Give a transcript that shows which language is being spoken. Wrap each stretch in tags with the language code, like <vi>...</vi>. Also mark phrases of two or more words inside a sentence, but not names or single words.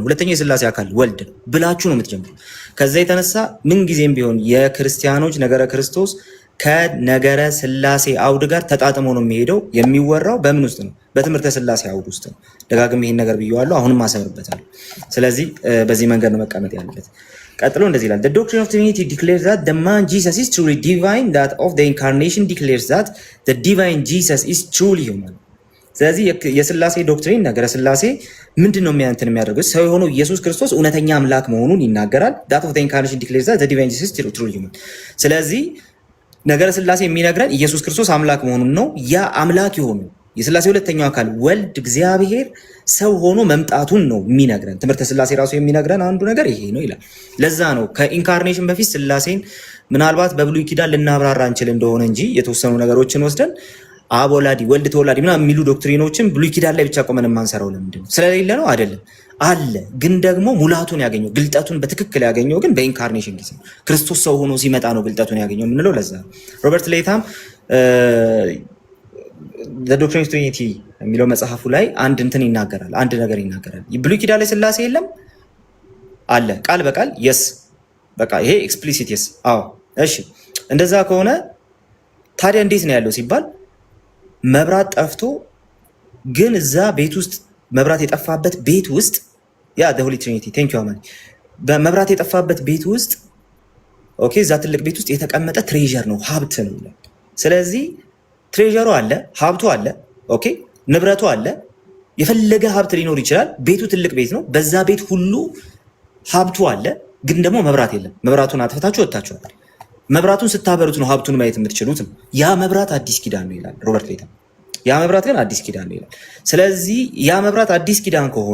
<am>ሁለተኛው የስላሴ አካል ወልድ ብላችሁ ነው የምትጀምሩ። ከዛ የተነሳ ምን ጊዜም ቢሆን የክርስቲያኖች ነገረ ክርስቶስ ከነገረ ስላሴ አውድ ጋር ተጣጥሞ ነው የሚሄደው። የሚወራው በምን ውስጥ ነው? በትምህርተ ስላሴ አውድ ውስጥ ነው። ደጋግሜ ይሄን ነገር ብየዋለሁ፣ አሁንም አሰምርበታለሁ። ስለዚህ በዚህ መንገድ ነው መቀመጥ ያለበት። ቀጥሎ እንደዚህ ይላል</am> <en>the doctrine of Trinity declares that the man Jesus is truly divine, that of the incarnation declares that the divine Jesus is truly human.</en> <am>ስለዚህ የስላሴ ዶክትሪን ነገረ ስላሴ ምንድነው የሚያደርገው? ሰው የሆነው ኢየሱስ ክርስቶስ እውነተኛ አምላክ መሆኑን ይናገራል።</am> <en>that of the incarnation declares that the divine Jesus is truly human.</en> <am>ስለዚህ ነገረ ስላሴ የሚነግረን ኢየሱስ ክርስቶስ አምላክ መሆኑን ነው። ያ አምላክ የሆነው የስላሴ ሁለተኛው አካል ወልድ እግዚአብሔር ሰው ሆኖ መምጣቱን ነው የሚነግረን። ትምህርተ ስላሴ ራሱ የሚነግረን አንዱ ነገር ይሄ ነው ይላል። ለዛ ነው ከኢንካርኔሽን በፊት ስላሴን ምናልባት በብሉይ ኪዳን ልናብራራ እንችል እንደሆነ እንጂ የተወሰኑ ነገሮችን ወስደን አብ ወላዲ ወልድ ተወላዲ ምናምን የሚሉ ዶክትሪኖችን ብሉይ ኪዳን ላይ ብቻ ቆመን የማንሰራው ለምንድን ነው? ስለሌለ ነው አይደለም። አለ ግን ደግሞ ሙላቱን ያገኘው ግልጠቱን በትክክል ያገኘው ግን በኢንካርኔሽን ጊዜ ክርስቶስ ሰው ሆኖ ሲመጣ ነው ግልጠቱን ያገኘው የምንለው። ለዛ ነው ሮበርት ሌታም</am> <en>the doctrine of Trinity</en> <am>የሚለው መጽሐፉ ላይ አንድ እንትን ይናገራል፣ አንድ ነገር ይናገራል። ብሉይ ኪዳን ላይ ስላሴ የለም አለ ቃል በቃል የስ በቃ ይሄ ኤክስፕሊሲት የስ አዎ እሺ እንደዛ ከሆነ ታዲያ እንዴት ነው ያለው ሲባል መብራት ጠፍቶ ግን እዛ ቤት ውስጥ መብራት የጠፋበት ቤት ውስጥ ያ</am> <en>the Holy Trinity thank you</en> <am>አማን በመብራት የጠፋበት ቤት ውስጥ ኦኬ እዛ ትልቅ ቤት ውስጥ የተቀመጠ ትሬዠር ነው ሀብት ነው። ስለዚህ ትሬዠሩ አለ ሀብቱ አለ ኦኬ ንብረቱ አለ የፈለገ ሀብት ሊኖር ይችላል። ቤቱ ትልቅ ቤት ነው። በዛ ቤት ሁሉ ሀብቱ አለ ግን ደግሞ መብራት የለም። መብራቱን አጥፍታችሁ ወጥታችኋል። መብራቱን ስታበሩት ነው ሀብቱን ማየት የምትችሉት። ያ መብራት አዲስ ኪዳን ነው ይላል ሮበርት ሌታ። ያ መብራት ግን አዲስ ኪዳን ነው ይላል። ስለዚህ ያ መብራት አዲስ ኪዳን</am>